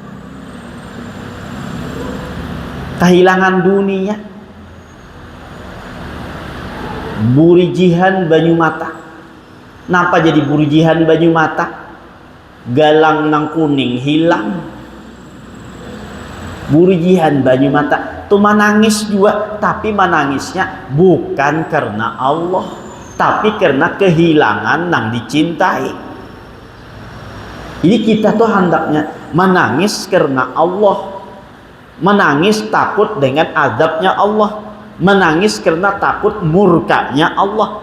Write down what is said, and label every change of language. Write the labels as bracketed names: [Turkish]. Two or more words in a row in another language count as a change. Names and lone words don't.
[Indonesian] Kehilangan dunia, [Banjar] burijihan banyu mata. Napa jadi burijihan banyu mata? Galang nang kuning hilang, burijihan banyu mata [Indonesian] tuh menangis juga, tapi menangisnya bukan karena Allah, tapi karena kehilangan nang dicintai. Jadi kita tuh hendaknya menangis karena Allah, menangis takut dengan azabnya Allah, menangis karena takut murkanya Allah.